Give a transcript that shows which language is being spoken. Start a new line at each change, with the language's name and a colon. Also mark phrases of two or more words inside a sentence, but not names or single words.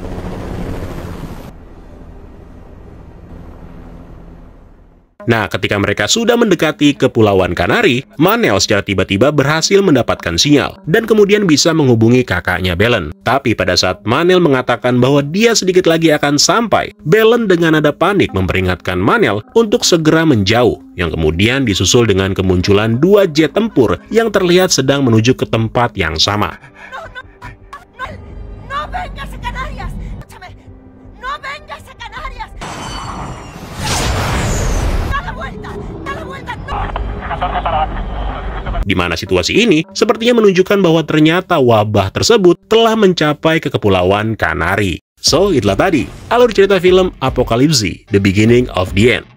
Indonesian: Nah, ketika mereka sudah mendekati Kepulauan Kanari, Manel secara tiba-tiba berhasil mendapatkan sinyal dan kemudian bisa menghubungi kakaknya Belen. Tapi pada saat Manel mengatakan bahwa dia sedikit lagi akan sampai, Belen dengan nada panik memperingatkan Manel untuk segera menjauh, yang kemudian disusul dengan kemunculan 2 jet tempur yang terlihat sedang menuju ke tempat yang sama.
Spanish: No vengas a Canarias. No vengas a Canarias.
Indonesian: Di mana situasi ini sepertinya menunjukkan bahwa ternyata wabah tersebut telah mencapai ke Kepulauan Kanari. So, itulah tadi alur cerita film Apocalypse, The Beginning of the End.